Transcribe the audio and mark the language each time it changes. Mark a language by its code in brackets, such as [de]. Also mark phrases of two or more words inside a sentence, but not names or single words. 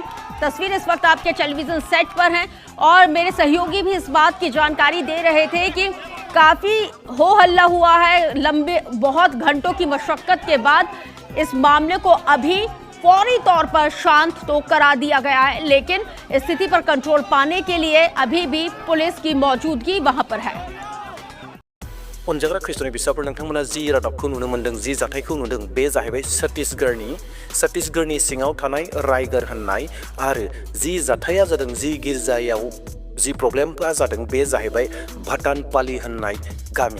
[hi] तस्वीर इस वक्त आपके टेलीविजन सेट पर हैं और मेरे सहयोगी भी इस बात की जानकारी दे रहे थे कि काफी हो हल्ला हुआ है। लंबे बहुत घंटों की मशक्कत के बाद इस मामले को अभी फौरी तौर पर शांत तो करा दिया गया है, लेकिन स्थिति पर कंट्रोल पाने के लिए अभी भी पुलिस की मौजूदगी वहां पर है। [brx] अनजाग्रा खृष्टनि बिसाफोर नोंथांमोना जि रादाबखौ नुनो मोन्दों, जि जाथायखौ नुदों, बे जाहैबाय छत्तीसगढ़नि सिङाव थानाय रायगढ़ होननाय आरो जि जाथाया जादों, जि गिर्जायाव जि प्रब्लेमआ जादों बे जाहैबाय भटानपाली होननाय गामि।